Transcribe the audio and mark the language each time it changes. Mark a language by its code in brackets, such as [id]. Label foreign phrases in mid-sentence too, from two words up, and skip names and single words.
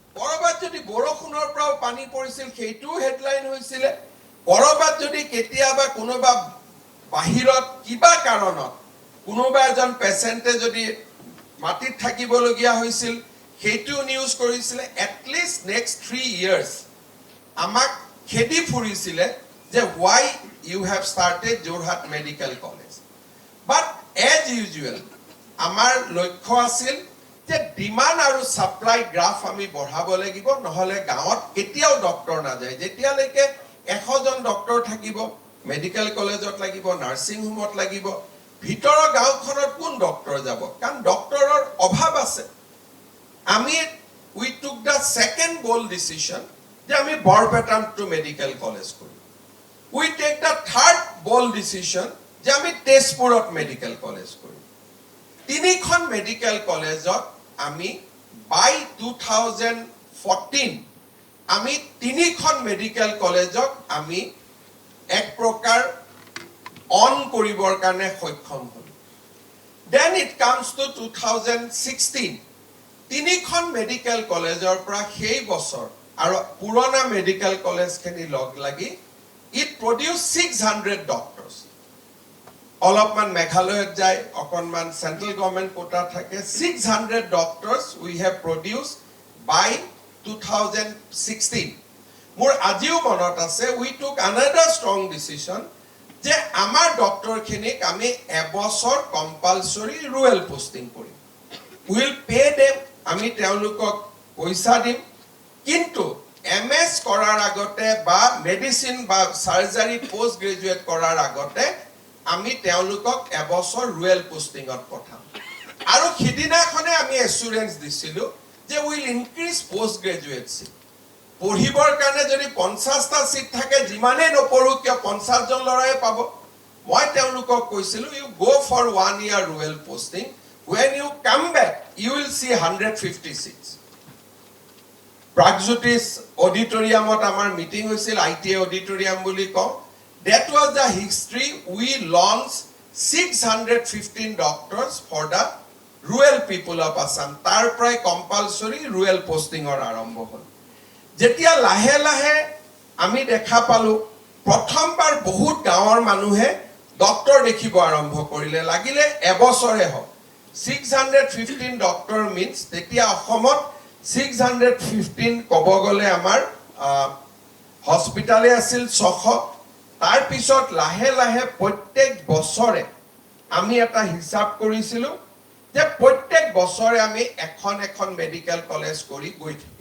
[as] কৰবাত যদি বৰষুণৰ পৰাও পানী পৰিছিল সেইটোও হেডলাইন হৈছিল কৰবাত যদি কেতিয়াবা কোনোবা বাহিৰত কিবা কাৰণত কোনোবা এজন পেশেন্টে যদি মাটিত থাকিবলগীয়া হৈছিল সেইটো নিউজ কৰিছিল এটলিষ্ট [en] next 3 years [as] আমাক খেদি ফুৰিছিল যে [en] why you have started Jorhat Medical College but as usual [as] আমাৰ লক্ষ্য আছিল যে ডিমান্ড আৰু [en] supply graph [as] আমি বঢ়াব লাগিব নহলে গাঁৱত কেতিয়াও ডক্টৰ না যায় যেতিয়ালৈকে 100 জন ডক্টৰ থাকিব [en] medical collegeত [as] লাগিব [en] nursing homeত [as] লাগিব ভিতৰৰ গাঁওখনত কোন ডক্টৰ যাব কাৰণ ডক্টৰৰ অভাৱ আছে আমি [en] we took the second bold decision [as] যে আমি বৰপেটাটো [en] medical college [as] কৰিম [en] we take the third bold decision [as] যে আমি তেজপুৰত [en] medical college [as] কৰিম তিনিখন [en] medical collegeত [as] আমি by 2014 আমি তিনিখন [en] medical collegeক [as] আমি এক প্ৰকাৰ অন কৰিবৰ কাৰণে সক্ষম হল [en] then it comes to [as] 2016 তিনিখন [en] medical collegeৰ [as] পৰা সেই বছৰ আৰু পুৰণা [en] medical collegeখিনি [as] লগ লাগি [en] it produced 600 doctors [as] অলপমান মেঘালয়ত যায় অকনমান [en] central government quota [as] থাকে [en] 600 doctors we have produced by [as] 2016 মোৰ আজিও মনত আছে [en] we took another strong decision [as] যে আমাৰ ডক্টৰখিনিক আমি এবছৰ [en] compulsory rural posting [as] কৰিম [en] will pay [as] them আমি তেওঁলোকক পইচা দিম কিন্তু এমএস কৰাৰ আগতে বা মেডিসিন বা সাৰ্জাৰি [en] post graduate [as] কৰাৰ আগতে আমি তেওঁলোকক এবছৰ [en] rural postingত [as] পঠাম আৰু খিদিনাখনে আমি এসুৰেন্স দিছিলো যে [en] will increase post graduate seat [as] পঢ়িবৰ কাৰণে যদি 50টা সিট থাকে যিমানে নপঢ়ো কিয় 50 জন লৰাই পাব মই তেওঁলোকক কৈছিলো [en] you go for 1 year rural posting when you come back you will see 150 seats [as] Pragjutis auditoriumot আমাৰ মিটিং হৈছিল ITA auditorium বুলি কও [en] that was the history we launched 615 doctors for the rural people of Assam [as] তাৰ প্ৰায় [en] compulsory rural posting [as] আৰম্ভ হল যেতিয়া লাহে লাহে আমি দেখা পালো প্ৰথমবাৰ বহুত গাঁৱৰ মানুহে ডক্টৰ দেখিব আৰম্ভ কৰিলে লাগিলে এবছৰে হওক 615 [en] doctor means [as] তেতিয়া অসমত 615 কব গলে আমাৰ হস্পিটালে আছিল 600 তাৰ পিছত লাহে লাহে প্ৰত্যেক বছৰে আমি এটা হিসাব কৰিছিলো যে প্ৰত্যেক বছৰে আমি এখন এখন [en] medical college [as] কৰি গৈ